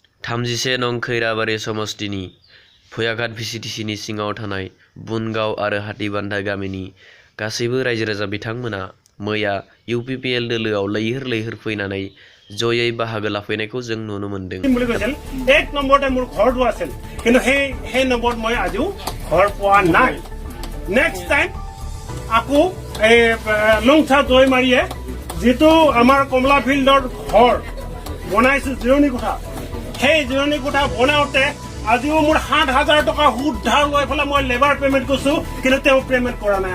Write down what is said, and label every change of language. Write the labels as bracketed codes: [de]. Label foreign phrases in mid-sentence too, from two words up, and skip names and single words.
[brx] 31 नं खैराबारि समस्तिनि भयाघाट भिसिडिसिनि सिङाव थानाय बुनगाव आरो हातीबान्धा गामिनि गासैबो रायजो राजा बिथांमोना मैया इउपिपिएल दोलोआव लैहोर लैहोर फैनानै जयै बाहागो लाफैनायखौ जों नुनो मोन्दों। [as] एक নম্বৰতে মোৰ ঘৰটো আছিল কিন্তু সেই নম্বৰত মই আজিও ঘৰ পোৱা নাই। [en] next time [as] আকৌ লংচা দৈমাৰীয়ে যিটো আমাৰ কমলা ফিল্ডৰ ঘৰ বনাইছিল জিৰণি কোঠা, সেই জিৰণি কোঠা বনাওঁতে আজিও মোৰ ৭,০০০ টকা সুদ ধাৰ লৈ পেলাই মই [en] labour payment [as] কৰিছো কিন্তু তেওঁ পেমেণ্ট কৰা নাই।